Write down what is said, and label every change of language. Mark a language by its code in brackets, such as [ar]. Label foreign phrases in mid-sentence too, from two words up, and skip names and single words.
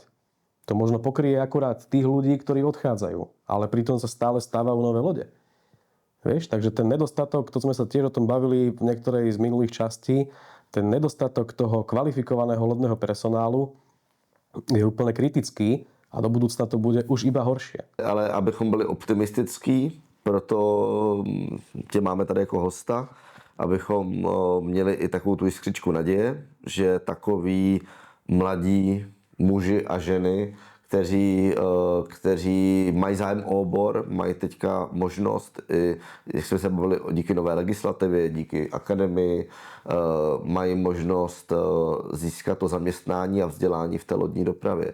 [sk] To možno pokrie akurát tých ľudí, ktorí odchádzajú. Ale pritom sa stále stávajú nové lode. Vieš, takže ten nedostatok, to sme sa tiež o tom bavili v niektorej z minulých častí, ten nedostatok toho kvalifikovaného lodného personálu je úplne kritický a do budúcna to bude už iba horšie. [cs] Ale abychom byli optimistický, proto tě máme tady jako hosta, abychom měli i takovou tu jiskřičku naděje, že takoví mladí muži a ženy, kteří mají zájem o obor, mají teďka možnost, jak jsme se bavili, díky nové legislativě, díky akademii, mají možnost získat to zaměstnání a vzdělání v té lodní dopravě.